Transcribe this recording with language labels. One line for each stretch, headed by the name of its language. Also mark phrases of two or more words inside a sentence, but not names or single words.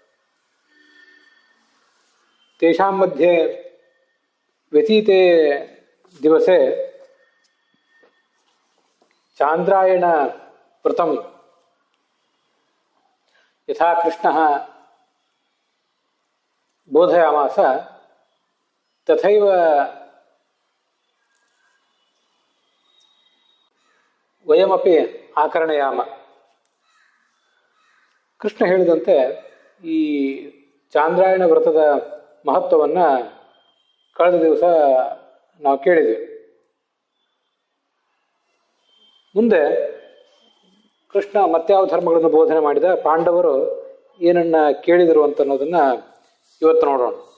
Sanskrit: तेषां मध्ये व्यतीते दिवसे चान्द्रायण व्रतं यथा कृष्णः बोधयामास तथैव वयमपि आकरणयाम।
Kannada: ಕೃಷ್ಣ ಹೇಳಿದಂತೆ ಈ ಚಾಂದ್ರಾಯಣ ವ್ರತದ ಮಹತ್ವವನ್ನು ಕಳೆದ ದಿವಸ ನಾವು ಕೇಳಿದ್ವಿ. ಮುಂದೆ ಕೃಷ್ಣ ಮತ್ಯಾವ ಧರ್ಮಗಳನ್ನು ಬೋಧನೆ ಮಾಡಿದ, ಪಾಂಡವರು ಏನನ್ನ ಕೇಳಿದರು ಅಂತ ಅನ್ನೋದನ್ನ ಇವತ್ತು ನೋಡೋಣ.